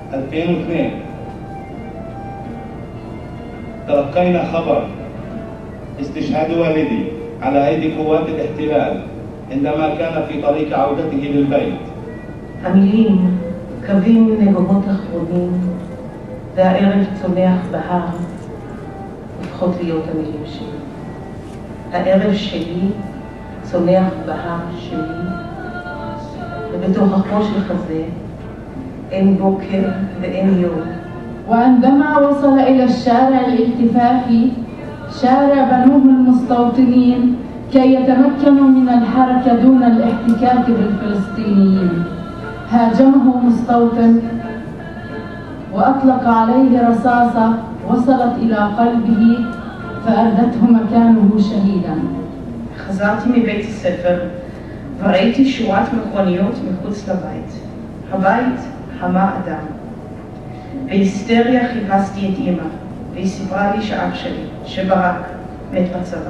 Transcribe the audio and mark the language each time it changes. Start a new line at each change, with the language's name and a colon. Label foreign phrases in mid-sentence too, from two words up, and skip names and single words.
Arabic: 2002 تلقينا خبر استشهاد والدي على أيدي قوات الاحتلال عندما كان في طريق عودته للبيت.
Hebrew: המילים, קווים נגובות אחרונים, והערב צונח בהר, הופכות להיות המילים שלי. הערב שלי צונח בהר שלי, ובתוכחו של חזה אין בוקר ואין יום.
Arabic: وعندما وصل إلى الشارع الالتفافي شارع بنوه المستوطنين كي يتمكنوا من الحركة دون الاحتكاك بالفلسطينيين، هاجمه مستوطن وأطلق عليه رصاصة وصلت إلى قلبه فأردته مكانه شهيدا.
Hebrew: חזרתי מבית הספר וראיתי שורת מכוניות מחוץ לבית. הבית המה אדם. בהיסטריה חיפשתי את אמא, והיא סיפרה לי שאח שלי, שברק, מת בצבא.